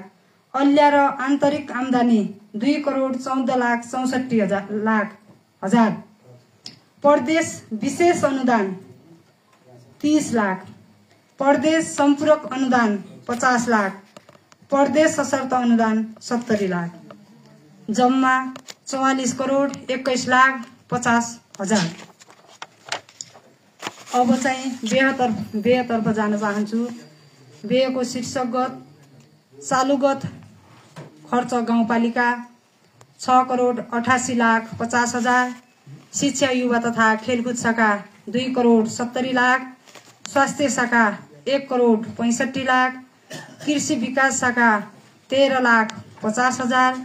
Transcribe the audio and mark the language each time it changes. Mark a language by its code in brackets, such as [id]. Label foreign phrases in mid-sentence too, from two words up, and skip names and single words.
[ne] अल्ल्या र आन्तरिक आम्दानी 2 करोड 14 लाख 64 हजार। प्रदेश विशेष अनुदान 30 लाख। प्रदेश सम्पूरक अनुदान 50 लाख। प्रदेश सशर्त अनुदान 70 लाख। जम्मा 44 करोड 21 लाख 50 हजार। अब चाहिँ व्ययतर्फ जान चाहन्छु। व्ययको शीर्षकगत चालुगत खर्च गाउँपालिका 6 करोड 88 लाख 50 हजार। शिक्षा युवा तथा खेलकुद शाखा 2 करोड 70 लाख। स्वास्थ्य शाखा 1 करोड 65 लाख। कृषि विकास शाखा 13 लाख 50 हजार।